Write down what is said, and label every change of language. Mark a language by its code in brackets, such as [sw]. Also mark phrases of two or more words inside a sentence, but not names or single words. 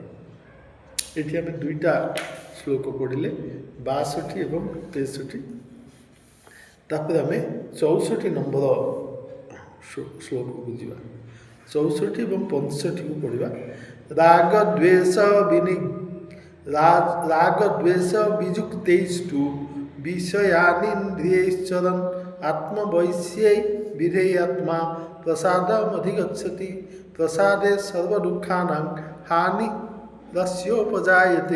[or] ଏଠି ଆମେ ଦୁଇଟା ଶ୍ଲୋକ ପଢ଼ିଲେ, 62 ଏବଂ 63। ତାପରେ ଆମେ 64 ନମ୍ବର ଶ୍ଲୋକକୁ ଯିବା। 64 ଏବଂ 65କୁ ପଢ଼ିବା। [sa] ରାଗ ଦ୍ୱେଷ राग द्वेष विजुक्तैस्तु विषयानीन्द्रियैश्चरन् आत्मवैश्यै विधेयात्मा प्रसादमधिगच्छति। प्रसादे सर्वदुःखानां हानिरस्योपजायते।